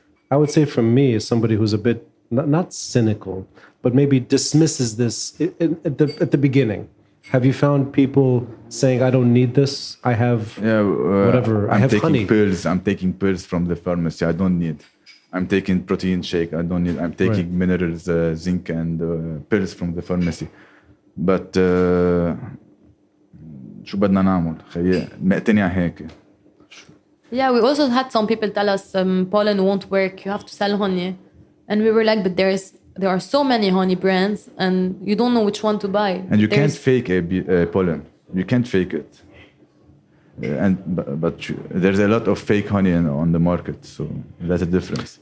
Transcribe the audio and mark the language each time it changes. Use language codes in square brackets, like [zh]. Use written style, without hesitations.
[en] I would say from me, as somebody who's a bit not cynical, but maybe dismisses this at the beginning. Have you found people saying, I don't need this, I have whatever, I have honey? I'm taking pills from the pharmacy, I don't need. I'm taking protein shake, I don't need. I'm taking minerals, zinc and pills from the pharmacy. But [ar] شو بدنا نعمل؟ مقتنع هيك. [en] Yeah, we also had some people tell us pollen won't work, you have to sell honey. And we were like, but there are so many honey brands and you don't know which one to buy. And you can't fake a pollen. You can't fake it. But there's a lot of fake honey on the market, so that's a difference.